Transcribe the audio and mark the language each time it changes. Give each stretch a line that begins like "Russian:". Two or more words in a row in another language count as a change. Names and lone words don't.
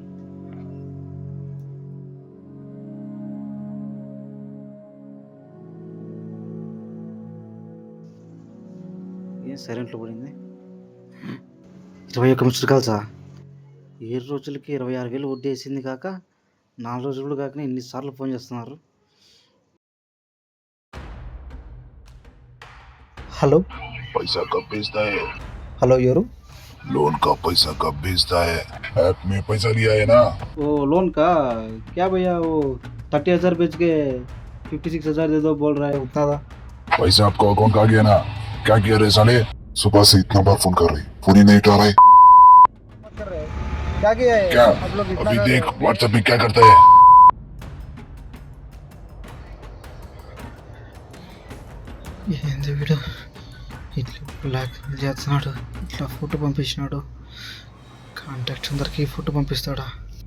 Telugu: ఏం సైలెంట్లో పడింది? 21
English: missed calls?
Telugu: 7 రోజులకి 26,000 వడ్డీ వేసింది కాక 4 రోజులు కాక ఎన్నిసార్లు ఫోన్ చేస్తున్నారు. హలో.
Hindi: पैसा कब भेजता है?
Telugu: హలో ఎవరు?
Hindi: लोन का पैसा कब भेजता है? ऐप में पैसा लिया है ना? वो लोन का क्या भैया, वो 30,000 बेच के 56,000 दे दो बोल रहा है, उतना था। पैसा आपको अकाउंट का आ गया ना? क्या किया रे साले? सुबह से इतना बार फोन कर रही, फोन ही नहीं उठा रहे। क्या किया है? क्या? आप लोग इतना अभी कर देख रहे हो? व्हाट्सएप में क्या करता है।
Telugu: ఏంది వీడు ఇట్లా బ్లాక్ చేస్తున్నాడు, ఇట్లా ఫోటో పంపించినాడు. కాంటాక్ట్స్ అందరికి ఫోటో పంపిస్తాడా?